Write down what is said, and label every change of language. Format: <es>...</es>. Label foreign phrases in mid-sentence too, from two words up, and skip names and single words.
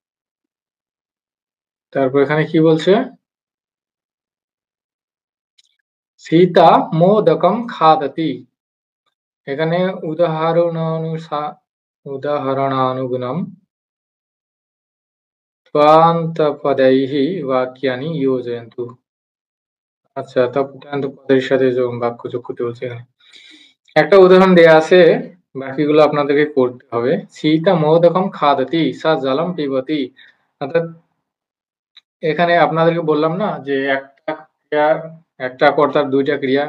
<bn>তারপর এখানে কি বলছে?</bn> <sa>সীতা মোদকম খাদতি। এখানে উদাহরণানুগুণম त्वान्तपदैः वाक्यानि योजयन्तु।</sa> <bn>আচ্ছা, তৎপুত্রান্ত পদের সাথে বাক্য যোগ করতে বলছে এখানে। একটা উদাহরণ দেয়া আছে, বাকিগুলো আপনাদেরকে করতে হবে।</bn> <sa>সীতা মোদকম খাদতি সা জলম পিবতি।</sa> <bn>অর্থাৎ এখানে আপনাদেরকে বললাম না যে একটা ক্রিয়া, একটা কর্তার দুইটা ক্রিয়া।</bn>